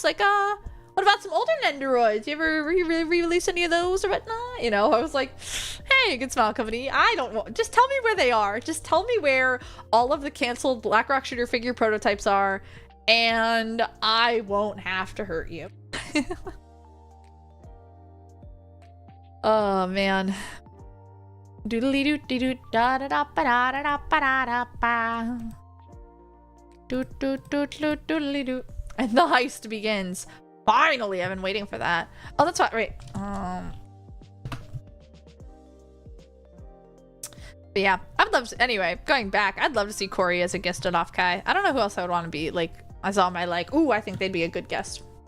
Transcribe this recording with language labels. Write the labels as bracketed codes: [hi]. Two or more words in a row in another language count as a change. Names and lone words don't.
[en] Like, what about some older Nendoroids? You ever re-release any of those or whatnot? You know, I was like, hey, Good Smile Company, I don't want, just tell me where they are. Just tell me where all of the canceled Black Rock Shooter figure prototypes are, and I won't have to hurt you. Oh, man. Doodly doot dee doot da da da ba da da da ba da da ba. Doot doot doot doot doodly doot. And the heist begins. Finally, I've been waiting for that. Oh, that's what. Right. But yeah, I'd love to. Anyway, going back, I'd love to see Corey as a guest at Offkai. I don't know who else I would want to be. Like, I saw my like, ooh, I think they'd be a good guest.